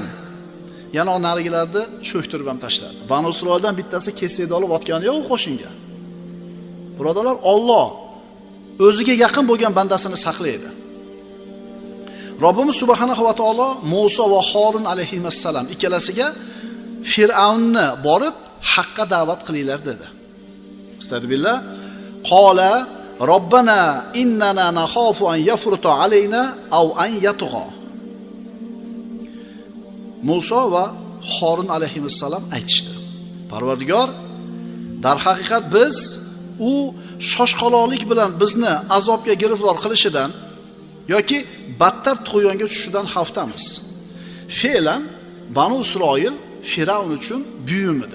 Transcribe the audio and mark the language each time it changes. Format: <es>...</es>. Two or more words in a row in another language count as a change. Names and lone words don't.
<uz>Yana narigilarni cho'ktirib ham tashladi. Banu Isroildan bittasi kesakda olib otgani yo'q qo'shinga. Birodarlar, Alloh o'ziga yaqin bo'lgan bandasini saqlaydi. Robbimiz</uz> <ar>سبحانه وتعالى</ar> <uz>Musa va Harun alayhissalom ikkalasiga Fir'avnni borib haqqa da'vat qilinglar dedi. Astagfirullah.</uz> <ar>قالا ربنا إننا نخاف أن يفرط علينا أو أن يطغى.</ar> <uz>Musa va Harun alayhissalom aytishdi. Parvardigor, dar haqiqat biz u shoshqaloqlik bilan bizni azobga giriftor qilishidan yoki battar tug'yonga tushishidan xavfdamiz. Fe'lan Banu Isroil Firavn uchun buyum edi.</uz>